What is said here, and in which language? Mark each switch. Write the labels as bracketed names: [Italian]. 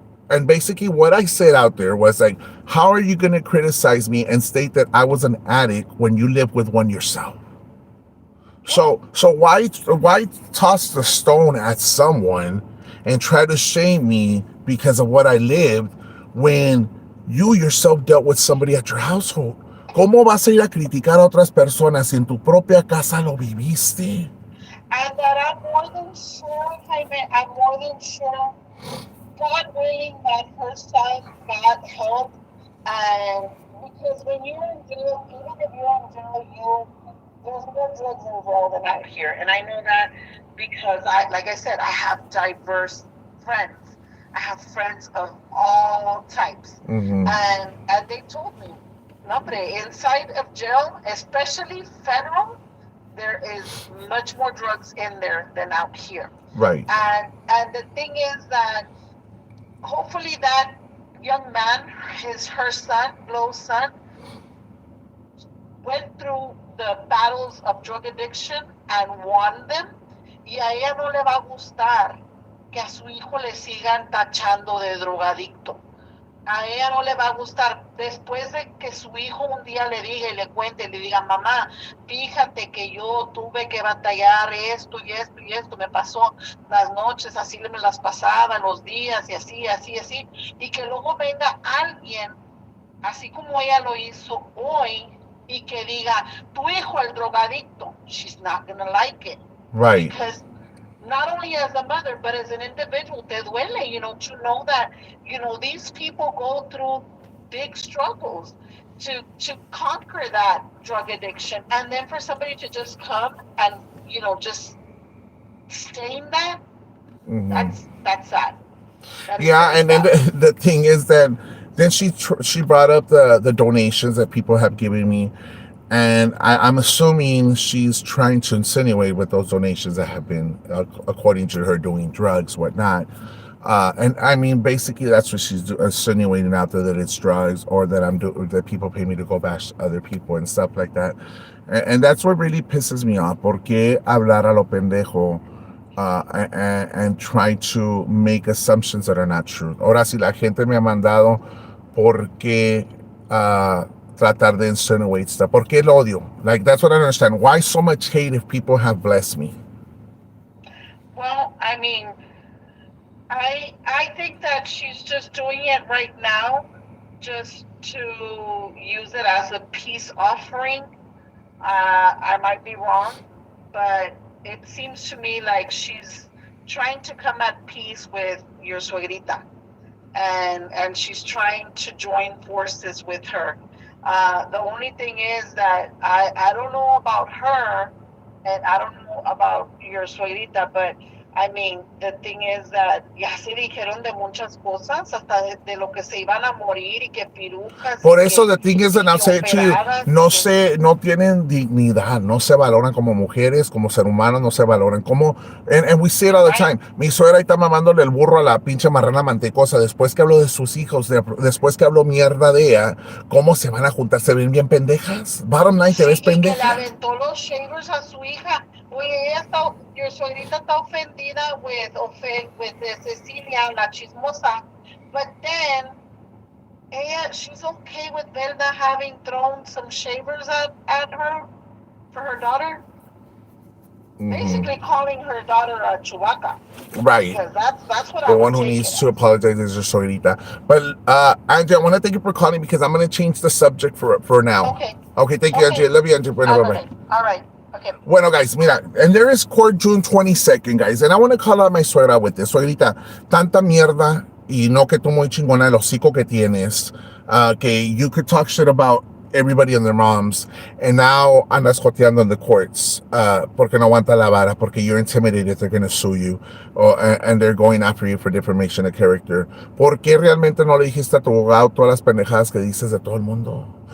[English] And basically, what I said out there was like, how are you going to criticize me and state that I was an addict when you live with one yourself? Yeah. So why toss the stone at someone and try to shame me because of what I lived when you yourself dealt with somebody at your household? [Spanish] ¿Cómo vas a ir a criticar a otras personas si en tu propia casa lo viviste? [English] And that I'm more than sure, Jaime, I'm more than sure, God willing, that her son got help. And because when you're in jail, even if you're in jail, there's more drugs involved than out here. And I know that because like I said, I have diverse friends. I have friends of all types. Mm-hmm. And they told me, no, inside of jail, especially federal, there is much more drugs in there than out here. Right. And the thing is that hopefully that young man, her son, Glow's son, went through the battles of drug addiction and won them. [Spanish] Y a ella no le va a gustar que a su hijo le sigan tachando de drogadicto. A ella no le va a gustar después de que su hijo un día le diga y le cuente, le diga, mamá, fíjate que yo tuve que batallar esto y esto y esto, me pasó las noches, así me las pasaba, los días y así, así, así, y que luego venga alguien, así como ella lo hizo hoy, y que diga, tu hijo el drogadicto, [English] she's not gonna like it. Right. Because not only as a mother, but as an individual, [Spanish] te duele, [English] to know that, these people go through big struggles to conquer that drug addiction. And then for somebody to just come and, just stain that, Mm-hmm. that's sad. That is Yeah, very and then sad. the thing is that then she brought up the donations that people have given me, and I'm assuming she's trying to insinuate with those donations that have been, according to her, doing drugs, whatnot. And I mean, basically, that's what she's insinuating out there, that it's drugs, or that that people pay me to go bash other people and stuff like that. And that's what really pisses me off. [Spanish] ¿Por qué hablar a lo pendejo? [English] And try to make assumptions that are not true. [Spanish] Ahora, si la gente me ha mandado, ¿por qué tratar de [English] insinuate stuff? [Spanish] ¿Por qué el odio? [English] Like, that's what I don't understand. Why so much hate if people have blessed me? Well, I mean, I think that she's just doing it right now just to use it as a peace offering. I might be wrong, but it seems to me like she's trying to come at peace with your suegrita, and she's trying to join forces with her. The only thing is that I don't know about her, and I don't know about your suegrita, but I mean, the thing is that [Spanish] ya se dijeron de muchas cosas, hasta de lo que se iban a morir y que pirujas Por eso, [English] the thing is, and I'll say it to you, [Spanish] operadas y que... no tienen dignidad, no se valoran como mujeres, como ser humanos, no se valoran como, [English] and we see it all the time. [Spanish] Mi suegra ahí está mamándole el burro a la pinche marrana mantecosa, después que hablo de sus hijos, después que hablo mierda de ella, ¿cómo se van a juntar? ¿Se ven bien pendejas? [English] Bottom line, [Spanish] ¿te ves pendeja? Y que le aventó los shavers a su hija. Oye, ella está, [English] your suegrita [Spanish] está ofendida [English] with Cecilia, [Spanish] la chismosa, [English] but then she's okay with Velda having thrown some shavers at her for her daughter. Basically calling her daughter a Chewbacca. Right. Because that's what the one who needs to apologize is your suegrita. But Angie, I want to thank you for calling because I'm going to change the subject for now. Okay, thank you, Angie. Love you, Angie. Bueno, bye-bye. All right. Okay. Bueno, guys, mira, and there is court June 22nd, guys, and I want to call out my suegra with this. [Spanish] Suegrita, tanta mierda y no que tú muy chingona el hocico que tienes, [English] que you could talk shit about everybody and their moms, and now [Spanish] andas joteando [English] in the courts [Spanish] porque no aguanta la vara, porque [English] you're intimidated, they're going to sue you, and they're going after you for defamation of character. [Spanish] ¿Por qué realmente no le dijiste a tu abogado todas las pendejadas que dices de todo el mundo?